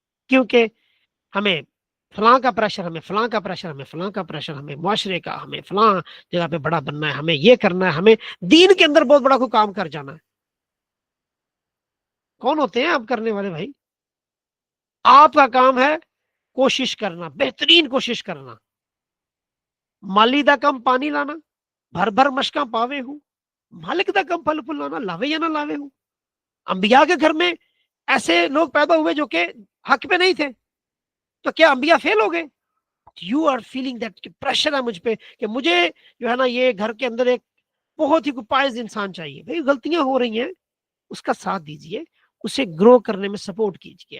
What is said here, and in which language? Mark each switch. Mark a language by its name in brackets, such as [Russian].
[Urdu] کیونکہ ہمیں فلاں کا پریشر، ہمیں فلاں کا پریشر، ہمیں فلاں کا پریشر، ہمیں معاشرے کا، ہمیں فلاں جگہ پہ بڑا بننا ہے، ہمیں یہ کرنا ہے، ہمیں دین کے اندر بہت بڑا کوئی کام کر جانا ہے. کون ہوتے ہیں آپ کرنے والے بھائی؟ آپ کا کام ہے کوشش کرنا، بہترین کوشش کرنا. [Punjabi] مالی دا کم پانی لانا، بھر بھر مشکاں پاوے ہوں، مالک دا کم پھل پھل لانا، لاوے یا نہ لاوے ہوں. [Urdu] انبیاء کے گھر میں ایسے لوگ پیدا ہوئے جو کہ حق پہ نہیں تھے، تو کیا انبیاء فیل ہو گئے؟ [English] you are feeling that pressure [Urdu] ہے مجھ پہ کہ مجھے جو ہے نا یہ گھر کے اندر ایک بہت ہی پائز انسان چاہیے. بھائی غلطیاں ہو رہی ہیں، اس کا ساتھ دیجئے، اسے گرو کرنے میں سپورٹ کیجئے.